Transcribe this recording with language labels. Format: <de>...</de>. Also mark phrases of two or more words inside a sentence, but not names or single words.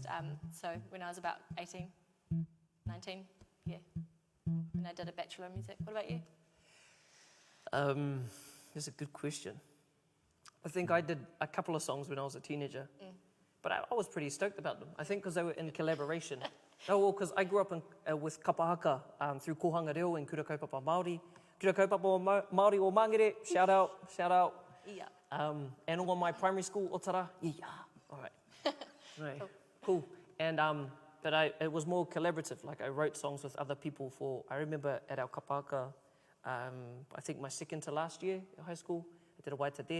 <en>So when I was about 18, 19, when I did a Bachelor of Music. What about you? That's a good question. I think I did a couple of songs when I was a teenager, but I was pretty stoked about them. I think because they were in collaboration. Because I grew up with kapahaka through Kohanga Reo and Kura Kaupapa Māori. Kura Kaupapa Māori o Mangere, shout out. Yeah. And all my primary school, Otara, all right. Right. Cool. And but it was more collaborative. Like I wrote songs with other people I remember at our kapahaka, I think my second to last year at high school, I did a waiata there.</en>